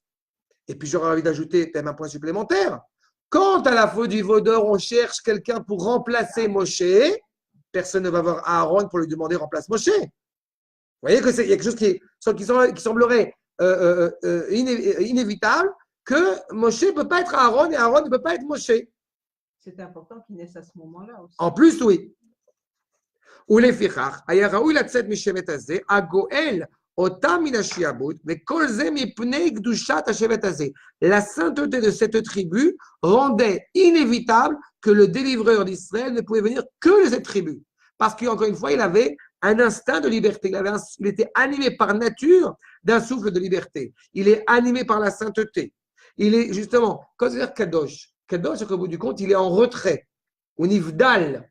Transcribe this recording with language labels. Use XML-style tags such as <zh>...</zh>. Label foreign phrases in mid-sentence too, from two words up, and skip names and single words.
<fr>Et puis j'aurais envie d'ajouter même un point supplémentaire. Quand à la faute du vaudor, on cherche quelqu'un pour remplacer Moshe, personne ne va voir Aaron pour lui demander remplace Moshe. Vous voyez qu'il y a quelque chose qui semblerait inévitable, que Moshe ne peut pas être Aaron et Aaron ne peut pas être Moshe. C'est important qu'il naisse à ce moment-là aussi. En plus, oui.</fr> <he>ולפיכך, היה ראוי לצאת משבט הזה, הגואל אותם מן השעבוד, וכל זה מפני קדושת השבט הזה.</he> <fr>La sainteté de cette tribu rendait inévitable que le délivreur d'Israël ne pouvait venir que de cette tribu. Parce qu'encore une fois, il avait un instinct de liberté. Il était animé par nature d'un souffle de liberté. Il est animé par la sainteté. Il est justement, quand c'est-à-dire Kadosh, Kadosh, au bout du compte, il est en retrait, ou nivdal.</fr>